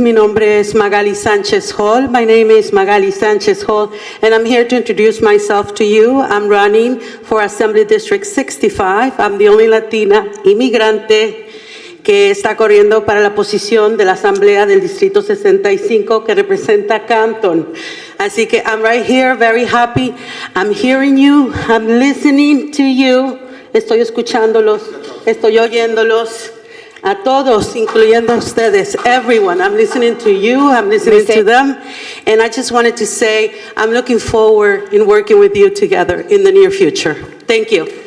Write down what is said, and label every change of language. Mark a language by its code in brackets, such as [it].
[es] Mi nombre es Magali Sanchez Hall. [en] My name is Magali Sanchez Hall, and I'm here to introduce myself to you. I'm running for Assembly District 65. I'm the only Latina [es] inmigrante que está corriendo para la posición de la Asamblea del Distrito 65 que representa Canton. Así que [en] I'm right here, very happy. I'm hearing you, I'm listening to you. [es] Estoy escuchándolos, estoy oyéndolos. A todos, incluyendo a ustedes, everyone. [en] I'm listening to you, I'm listening to them, and I just wanted to say I'm looking forward in working with you together in the near future. Thank you.